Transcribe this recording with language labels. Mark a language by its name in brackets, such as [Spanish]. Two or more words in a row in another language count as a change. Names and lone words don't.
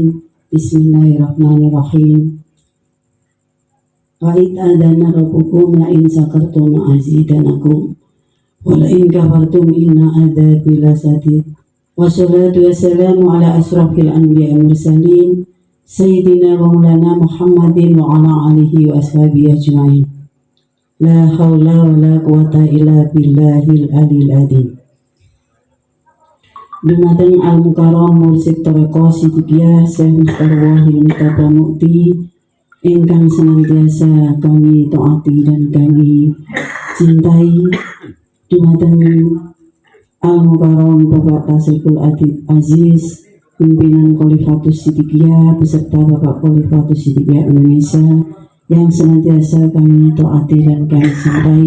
[Arabic] بسم الله الرحمن الرحيم وإذ تأذن ربكم لئن شكرتم لأزيدنكم ولئن كفرتم إن عذابي لشديد. والصلاة والسلام على أشرف الأنبياء المرسلين سيدنا ومولانا محمد وعلى آله وأصحابه أجمعين. لا حول ولا قوة إلا بالله العلي العظيم. [Indonesian] Dumateng al-mukarram mursid Thariqah Siddiqiyah Syekh Mukhtar Wahid Mustafa Mukti ingkang senantiasa kami taati dan kami cintai. Dumateng Al-Mukarram Bapak Tasrikul Adib Aziz, pimpinan Khalifatus Siddiqiyah beserta Bapak Khalifatus Siddiqiyah Indonesia yang senantiasa kami taati dan kami cintai.